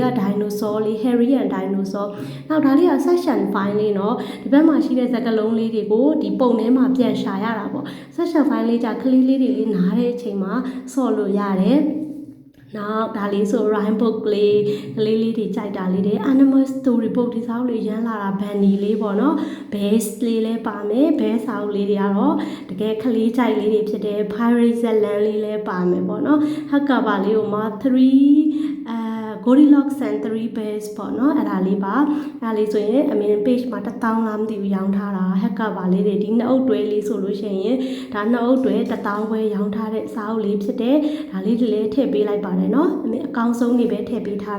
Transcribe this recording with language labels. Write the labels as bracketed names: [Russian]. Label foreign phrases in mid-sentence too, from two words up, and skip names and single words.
[Burmese] dinosaur လေး Harry and dinosaur နောက်ဒါလေးက [English] section file [Burmese] လေးနော်ဒီဘက်မှာရှိတဲ့စကားလုံးလေးတွေကိုဒီပုံထဲမှာပြန်ရှာရတာပေါ့ [English] section file [Burmese] လေးကြကလေးလေးတွေလေးနားတဲ့အချိန်မှာဆော့လို့ရတယ်နောက်ဒါလေးဆို [English] rhyme book [Burmese] လေးကလေးလေးတွေကြိုက်တာလေးတွေ [English] animal story book [Burmese] ဒီစာအုပ်လေးရမ်းလာတာ bunny လေးပေါ့နော် bear လေးလည်းပါမယ် bear စာအုပ်လေးတွေကတော့တကယ်ကလေးကြိုက်လေးတွေဖြစ်တယ် pirate ဇက်လန်းလေးလည်းပါမယ်ပေါ့နော် [English] hard cover [Burmese] လေးကိုမှ Goldilocks and 3 bears ပေါ့နော်အဲ့ဒါလေးပါအဲ့လေးဆိုရင်အမင်း page မှာ1000လားမသိဘူးရောင်းထားတာ [English] head cover [Burmese] လေးတွေဒီနှစ်အုပ်တွဲလေးဆိုလို့ရှိရင်ဒါနှစ်အုပ်တွဲ1000ပဲရောင်းထားတဲ့စာအုပ်လေးဖြစ်တယ်ဒါလေးတွေလည်းထည့်ပေးလိုက်ပါတယ်နော်အမင်းအကောင်းဆုံးနေပဲထည့်ပေးထားတာ